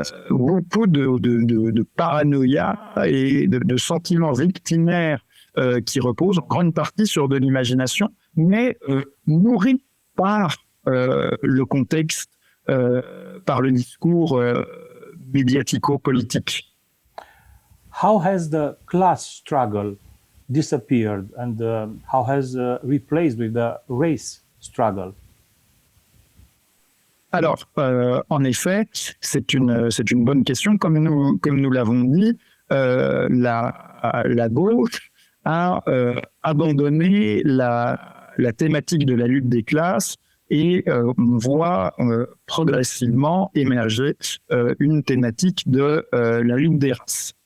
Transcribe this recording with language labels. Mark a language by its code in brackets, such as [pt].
[fr] beaucoup de paranoïa et de sentiments victimaires qui reposent en grande partie sur de l'imagination, mais nourris par le contexte, par le discours médiatico-politique. [en] how has the class struggle disappeared and how has replaced with the race struggle? [fr] Alors, en effet, c'est une bonne question. Comme nous l'avons dit, la gauche a abandonné la thématique de la lutte des classes et on voit progressivement émerger une thématique de la lutte des races.